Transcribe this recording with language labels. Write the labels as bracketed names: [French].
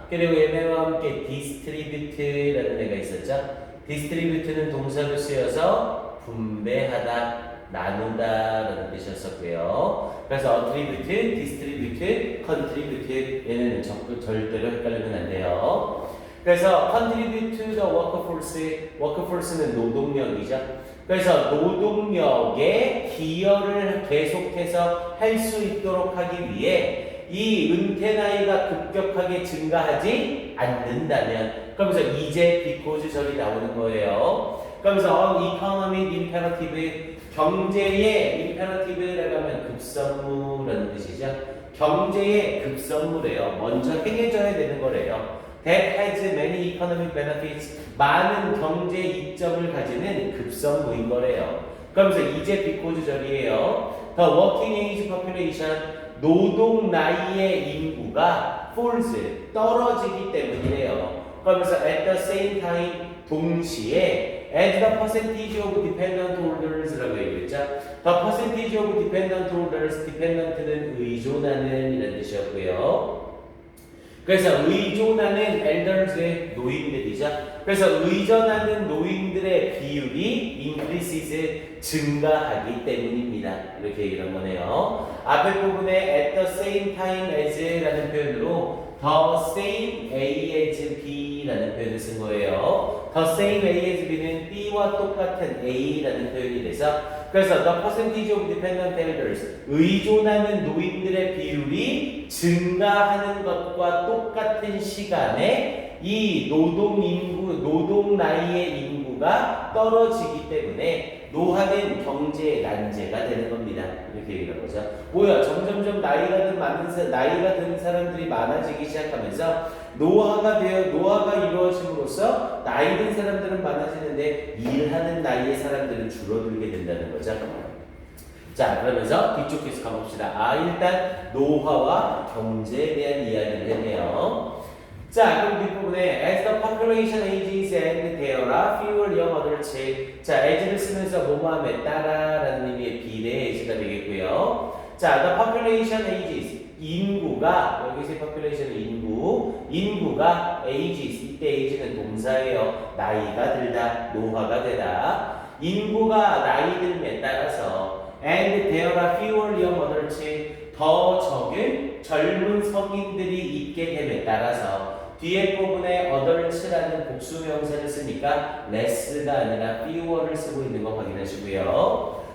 [Korean] 그리고 얘네와 함께 distribute라는 애가 있었죠. distribute는 동사로 쓰여서 분배하다, 나누다라는 뜻이었었고요. 그래서 attribute, distribute, contribute 얘네는 절대로 헷갈리면 안 돼요. 그래서 [English] contribute to the workforce는 [Korean] 노동력이죠. 그래서 노동력에 기여를 계속해서 할 수 있도록 하기 위해 이 이 은퇴 나이가 급격하게 증가하지 않는다면 그러면서 이제 because 절이 나오는 거예요. 그러면서 economic imperative 경제의 imperative라고 하면 급선무라는 뜻이죠. 경제의 급선무래요. 먼저 행해져야 되는 거래요. [English] That has many economic benefits. [Korean] 많은 경제 이점을 가지는 급선무인 거래요. 그러면서 이제 because 절이에요. [English] The working age population [Korean] 노동 나이의 인구가 falls 떨어지기 때문이래요. 그러면서 [English] at the same time [Korean] 동시에 [English] as the percentage of dependent holders라고 얘기했죠. The percentage of dependent holders, dependent는 [Korean] 의존하는 이라는 뜻이었고요. 그래서 의존하는 elders의 노인들이죠. 그래서 의존하는 노인들의 비율이 increases 증가하기 때문입니다. 이렇게 얘기를 한 거네요. 앞에 부분에 [English] at the same time as [Korean] 라는 표현으로 [English] the same A as B [Korean] 라는 표현을 쓴 거예요. the same A as B는 B와 똑같은 A라는 표현이 돼서 그래서 [English] the percentage of dependent elders [Korean] 의존하는 노인들의 비율이 증가하는 것과 똑같은 시간에 이 노동 나이의 인구가 떨어지기 때문에 노화는 경제 난제가 되는 겁니다. 이렇게 얘기를 한 거죠. 뭐야? 점점점 나이가 든 사람들이 많아지기 시작하면서 노화가 이루어짐으로써 나이 든 사람들은 많아지는데 일하는 나이의 사람들은 줄어들게 된다는 거죠. 자, 그러면서 뒤쪽 계속 가봅시다. 일단 노화와 경제에 대한 이야기를 했네요. 자, 그럼 뒷부분에 [English] as the population ages and there are fewer young adults. [Korean] 자, as를 쓰면서 뭐뭐함에 따라라는 의미의 비례 as가 되겠고요. 자, [English] the population ages [Korean] 인구가 여기서 population은 인구가 ages 이때 ages는 동사예요. 나이가 들다, 노화가 되다. 인구가 나이 들에 따라서 [English] and there are fewer young adults [Korean] 더 적은 젊은 성인들이 있게 됨에 따라서 뒤에 부분에 adults라는 복수 명사를 쓰니까 less가 아니라 fewer를 쓰고 있는 거 확인하시고요.